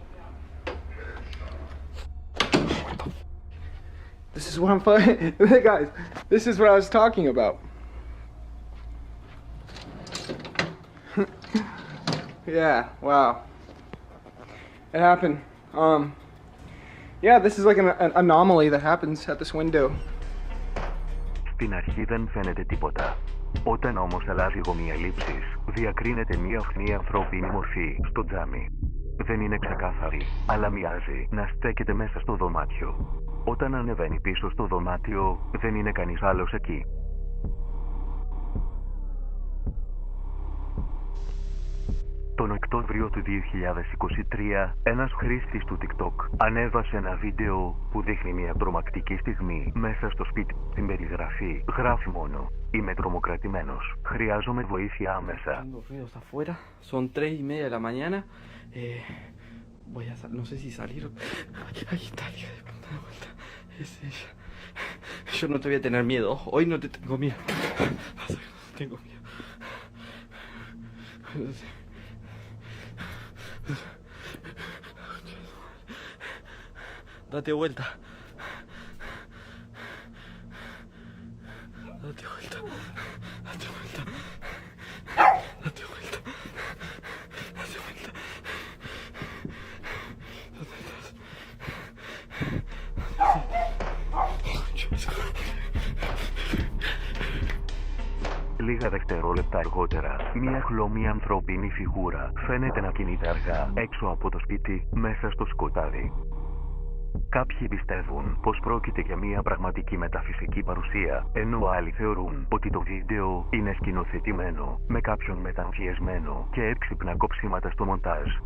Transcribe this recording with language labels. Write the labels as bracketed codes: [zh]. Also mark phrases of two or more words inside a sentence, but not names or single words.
[en] This is what I'm guys, this is what I was talking about. Yeah, wow. It happened. Yeah, this is like an anomaly that happens at this window. [el] Στην αρχή δεν φαίνεται τίποτα. Όταν όμως αλλάζει η γωνία λήψης, διακρίνεται μια χνή ανθρώπινη μορφή στο τζάμι. Δεν είναι ξεκάθαρη, αλλά μοιάζει να στέκεται μέσα στο δωμάτιο. Όταν ανεβαίνει πίσω στο δωμάτιο, δεν είναι κανείς άλλος εκεί. Τον Οκτώβριο του 2023, ένας χρήστης του TikTok ανέβασε ένα βίντεο που δείχνει μια τρομακτική στιγμή μέσα στο σπίτι. Στην περιγραφή γράφει μόνο «Είμαι τρομοκρατημένος. Χρειάζομαι βοήθεια άμεσα». [es] Son 3:30 de la mañana. Voy a no sé si salir. Ahí está, hija de puta de vuelta. Es ella. Yo no te voy a tener miedo. Hoy no te tengo miedo. Tengo miedo. Date vuelta. Date vuelta. Date vuelta. Date vuelta. Date vuelta. ¿Dónde estás? [el] Λίγα δευτερόλεπτα αργότερα, μια χλωμή ανθρώπινη φιγούρα φαίνεται να κινείται αργά έξω από το σπίτι, μέσα στο σκοτάδι. Κάποιοι πιστεύουν πως πρόκειται για μια πραγματική μεταφυσική παρουσία, ενώ άλλοι θεωρούν ότι το βίντεο είναι σκηνοθετημένο με κάποιον μεταμφιεσμένο και έξυπνα κοψίματα στο μοντάζ.